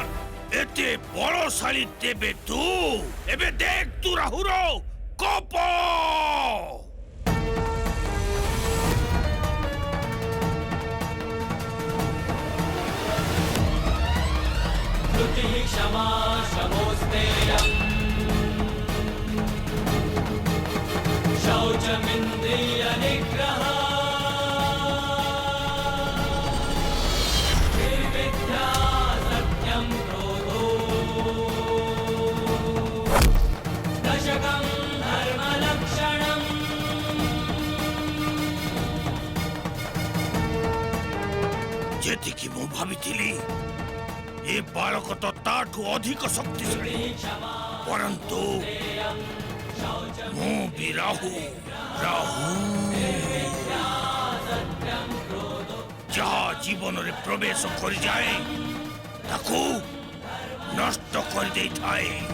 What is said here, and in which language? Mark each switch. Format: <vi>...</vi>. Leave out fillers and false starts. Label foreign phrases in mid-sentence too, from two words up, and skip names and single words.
<or>ଏତେ ବଳଶାଳୀ ତେବେ ତୁ ଏବେ ଦେଖ ତୁ ରାହୁର କୋପ।</or> <sa>क्षमा शमोस्तेयम् शौचमिन्द्रिय निग्रह निर्विद्या सत्यं क्रोधो दशकं धर्मलक्षणम्।</sa> <or>ଯେତିକି ମୁଁ ଭାବିଥିଲି ଏ ବାଳକ ତ ତାଠୁ ଅଧିକ ଶକ୍ତିଶାଳୀ, ପରନ୍ତୁ ମୁଁ ବି ରାହୁ ଯାହା ଜୀବନରେ ପ୍ରବେଶ କରିଯାଏ ତାକୁ ନଷ୍ଟ କରିଦେଇଥାଏ।</or>